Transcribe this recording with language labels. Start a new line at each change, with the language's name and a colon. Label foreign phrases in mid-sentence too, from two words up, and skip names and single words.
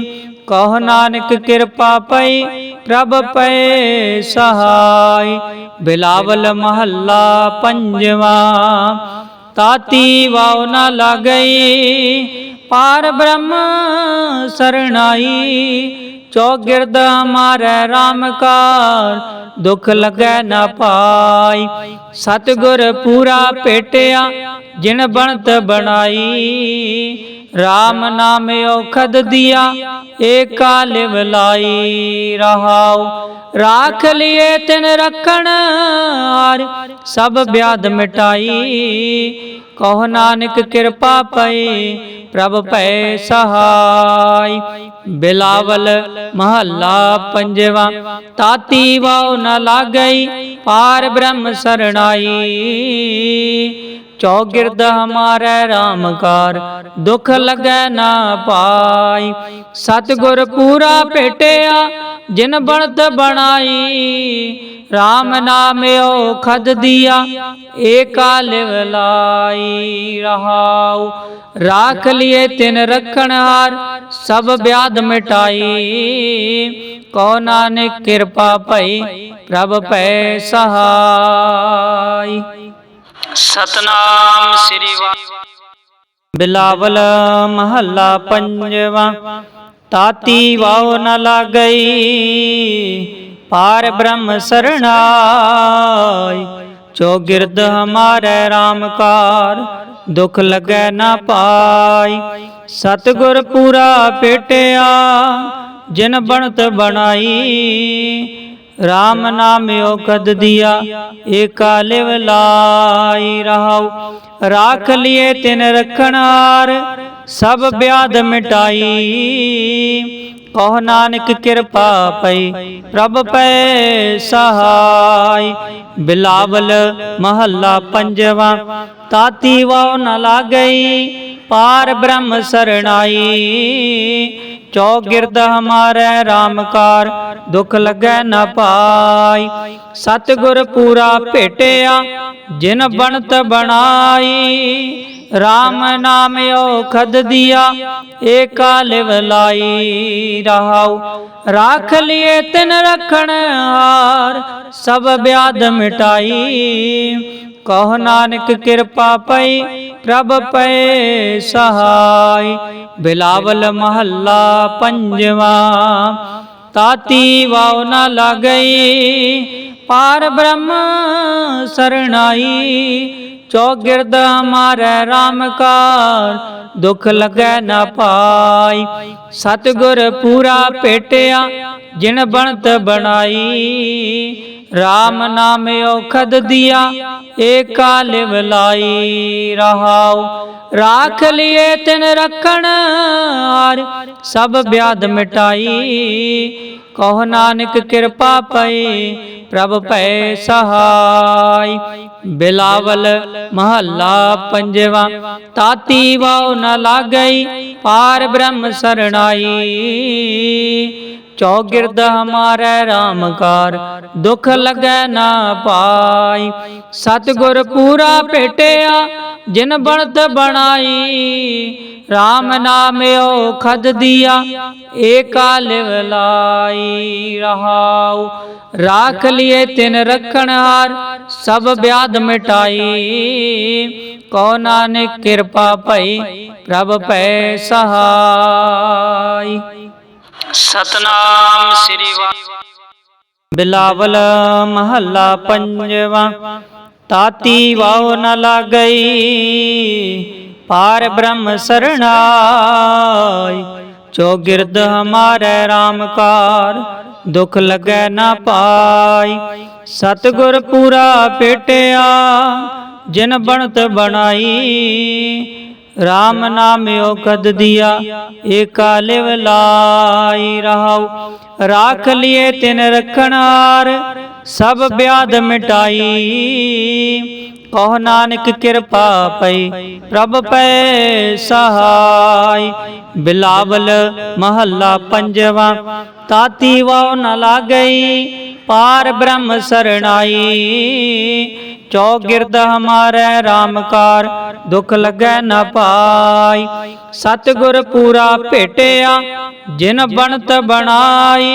Punjabi: ਕਹੋ ਨਾਨਕ ਕਿਰਪਾ ਪਈ ਪ੍ਰਭ ਭੈ ਸਹਾਈ। ਬਿਲਾਵਲ ਮਹੱਲਾ ਪੰਜਵਾ। ਤਾਤੀ ਵਾਉ ਨ ਲਾਗਈ ਪਾਰ ਬ੍ਰਹਮ ਸਰਣਾਈ। ਚਉਗਿਰਦ ਹਮਾਰੈ ਰਾਮ ਕਾਰ ਦੁਖੁ ਲਗੈ ਨ ਪਾਈ। ਸਤਿਗੁਰੁ ਪੂਰਾ ਭੇਟਿਆ ਜਿਨਿ ਬਣਤ ਬਣਾਈ। ਰਾਮ ਨਾਮੁ ਅਉਖਧੁ ਦਿਆ ਏਕਾ ਲਿਵ ਲਾਈ। ਰਹਾਉ ਰਾਖਿ ਲੀਏ ਤਿਨਿ ਰਖਨ ਹਾਰਿ ਸਭ ਬਿਆਧਿ ਮਿਟਾਈ। ਕਹੁ ਨਾਨਕ ਕਿਰਪਾ ਪਈ ਪ੍ਰਭ ਪੈ ਸਹਾਇ। ਬਿਲਾਵਲੁ ਮਹਲਾ ਪੰਜਵਾ। ਤਾਤੀ ਵਾਉ ਨ ਲਾਗਈ ਪਾਰ ਬ੍ਰਹਮ ਸਰਣਾਈ। ਚਉਗਿਰਦ ਹਮਾਰੈ ਰਾਮ ਕਾਰ ਦੁਖੁ ਲਗੈ ਨ ਪਾਈ। ਸਤਿਗੁਰੁ ਪੂਰਾ ਭੇਟਿਆ ਜਿਨਿ ਬਣਤ ਬਣਾਈ। ਰਾਮ ਨਾਮੁ ਅਉਖਧੁ ਦਿਆ ਏਕਾ ਲਿਵ ਲਾਈ। ਰਹਾਉ ਰਾਖਿ ਲੀਏ ਤਿਨਿ ਰਖਨ ਹਾਰਿ ਸਭ ਬਿਆਧਿ ਮਿਟਾਈ। ਕਹੁ ਨਾਨਕ ਕਿਰਪਾ ਪਈ ਪ੍ਰਭ ਪੈ ਸਹਾਇ। ਸਤਿਨਾਮੁ ਸ੍ਰੀ ਵਾਹਿਗੁਰੂ। ਬਿਲਾਵਲੁ ਮਹਲਾ ਪੰਜਵਾ। ਤਾਤੀ ਵਾਉ ਨ ਲਾਗਈ ਪਾਰ ਬ੍ਰਹਮ ਸਰਣਾਈ। ਚਉਗਿਰਦ ਹਮਾਰੈ ਰਾਮ ਕਾਰ ਦੁਖੁ ਲਗੈ ਨ ਪਾਈ। ਸਤਿਗੁਰੁ ਪੂਰਾ ਭੇਟਿਆ ਜਿਨਿ ਬਣਤ ਬਣਾਈ। ਰਾਮ ਨਾਮੁ ਅਉਖਧੁ ਦਿਆ ਏਕਾ ਲਿਵ ਲਾਈ। ਰਹਾਉ ਰਾਖਿ ਲੀਏ ਤਿਨਿ ਰਖਨ ਹਾਰਿ ਸਭ ਬਿਆਧਿ ਮਿਟਾਈ। ਕਹੁ ਨਾਨਕ ਕਿਰਪਾ ਪਈ ਪ੍ਰਭ ਪੈ ਸਹਾਇ। ਬਿਲਾਵਲੁ ਮਹਲਾ ਪੰਜਵਾ। ਤਾਤੀ ਵਾਉ ਨ ਲਾਗਈ ਪਾਰ ਬ੍ਰਹਮ ਸਰਣਾਈ। ਚਉਗਿਰਦ ਹਮਾਰੈ ਰਾਮ ਕਾਰ ਦੁਖੁ ਲਗੈ ਨ ਪਾਈ। ਸਤਿਗੁਰੁ ਪੂਰਾ ਭੇਟਿਆ ਜਿਨਿ ਬਣਤ ਬਣਾਈ। ਰਾਮ ਨਾਮੁ ਅਉਖਧੁ ਦਿਆ ਏਕਾ ਲਿਵ ਲਾਈ। ਰਹਾਉ ਰਾਖਿ ਲੀਏ ਤਿਨਿ ਰਖਨ ਹਾਰਿ ਸਭ ਬਿਆਧਿ ਮਿਟਾਈ। ਕਹੁ ਨਾਨਕ ਕਿਰਪਾ ਪਈ ਪ੍ਰਭ ਪੈ ਸਹਾਇ। ਬਿਲਾਵਲੁ ਮਹਲਾ ਪੰਜਵਾ। ਤਾਤੀ ਵਾਉ ਨ ਲਾਗਈ ਪਾਰ ਬ੍ਰਹਮ ਸਰਣਾਈ। ਚਉਗਿਰਦ ਹਮਾਰੈ ਰਾਮ ਕਾਰ ਦੁਖੁ ਲਗੈ ਨ ਪਾਈ। ਸਤਿਗੁਰੁ ਪੂਰਾ ਭੇਟਿਆ ਜਿਨਿ ਬਣਤ ਬਣਾਈ। ਰਾਮ ਨਾਮੁ ਅਉਖਧੁ ਦਿਆ ਏਕਾ ਲਿਵ ਲਾਈ। ਰਹਾਉ ਰਾਖਿ ਲੀਏ ਤਿਨਿ ਰਖਨ ਹਾਰਿ ਸਭ ਬਿਆਧਿ ਮਿਟਾਈ। ਕਹੁ ਨਾਨਕ ਕਿਰਪਾ ਪਈ ਪ੍ਰਭ ਪੈ ਸਹਾਇ। ਬਿਲਾਵਲੁ ਮਹਲਾ ਪੰਜਵਾ। ਤਾਤੀ ਵਾਉ ਨ ਲਾਗਈ ਪਾਰ ਬ੍ਰਹਮ ਸਰਣਾਈ। ਚਉਗਿਰਦ ਹਮਾਰੈ ਰਾਮ ਕਾਰ ਦੁਖੁ ਲਗੈ ਨ ਪਾਈ। ਸਤਿਗੁਰੁ ਪੂਰਾ ਭੇਟਿਆ ਜਿਨਿ ਬਣਤ ਬਣਾਈ। ਰਾਮ ਨਾਮੁ ਅਉਖਧੁ ਦਿਆ ਏਕਾ ਲਿਵ ਲਾਈ। ਰਹਾਉ ਰਾਖਿ ਲੀਏ ਤਿਨਿ ਰਖਨ ਹਾਰਿ ਸਭ ਬਿਆਧਿ ਮਿਟਾਈ। ਕਹੁ ਨਾਨਕ ਕਿਰਪਾ ਪਈ ਪ੍ਰਭ ਪੈ ਸਹਾਇ। ਸਤਿਨਾਮੁ ਸ੍ਰੀ ਵਾਹਿਗੁਰੂ। ਬਿਲਾਵਲੁ ਮਹਲਾ ਪੰਜਵਾ। ਤਾਤੀ ਵਾਉ ਨ ਲਾਗਈ ਪਾਰ ਬ੍ਰਹਮ ਸਰਣਾਈ। ਚਉਗਿਰਦ ਹਮਾਰੈ ਰਾਮ ਕਾਰ ਦੁਖੁ ਲਗੈ ਨ ਪਾਈ। ਸਤਿਗੁਰੁ ਪੂਰਾ ਭੇਟਿਆ ਜਿਨਿ ਬਣਤ ਬਣਾਈ। ਰਾਮ ਨਾਮੁ ਅਉਖਧੁ ਦਿਆ ਏਕਾ ਲਿਵ ਲਾਈ। ਰਹਾਉ ਰਾਖਿ ਲੀਏ ਤਿਨਿ ਰਖਨ ਹਾਰਿ ਸਭ ਬਿਆਧਿ ਮਿਟਾਈ। ਕਹੁ ਨਾਨਕ ਕਿਰਪਾ ਪਈ ਪ੍ਰਭ ਪੈ ਸਹਾਇ। ਬਿਲਾਵਲੁ ਮਹਲਾ ਪੰਜਵਾ। ਤਾਤੀ ਵਾਉ ਨ ਲਾਗਈ ਪਾਰ ਬ੍ਰਹਮ ਸਰਣਾਈ। ਚਉਗਿਰਦ ਹਮਾਰੈ ਰਾਮ ਕਾਰ ਦੁਖੁ ਲਗੈ ਨ ਪਾਈ। ਸਤਿਗੁਰੁ ਪੂਰਾ ਭੇਟਿਆ ਜਿਨਿ ਬਣਤ ਬਣਾਈ।